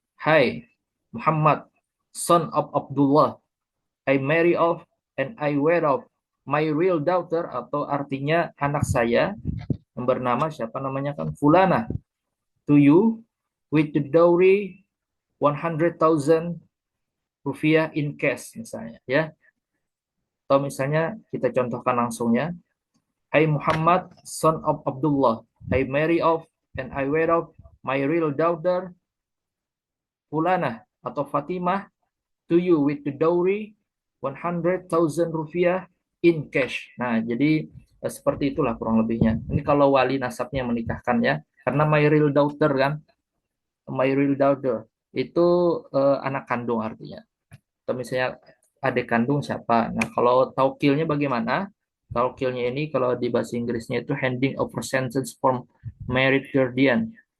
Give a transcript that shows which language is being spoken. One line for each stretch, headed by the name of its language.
English: Hai, Muhammad, son of Abdullah, I marry off and I wed off my real daughter,
Indonesian: atau artinya anak saya yang bernama siapa namanya kan
English: Fulana, to you with the dowry 100,000 rupiah in cash
Indonesian: misalnya ya. Atau misalnya kita contohkan langsungnya.
English: Hai Muhammad, son of Abdullah, I marry off and I wed off my real daughter Fulana
Indonesian: atau
English: Fatimah to you with the dowry 100,000 rupiah in cash.
Indonesian: Nah, jadi seperti itulah kurang lebihnya. Ini kalau wali nasabnya menikahkan ya. Karena
English: my real daughter
Indonesian: kan, my real daughter itu anak kandung artinya. Atau misalnya adik kandung siapa. Nah, kalau taukilnya bagaimana? Taukilnya ini kalau di bahasa Inggrisnya itu
English: handing over sentence from married guardian.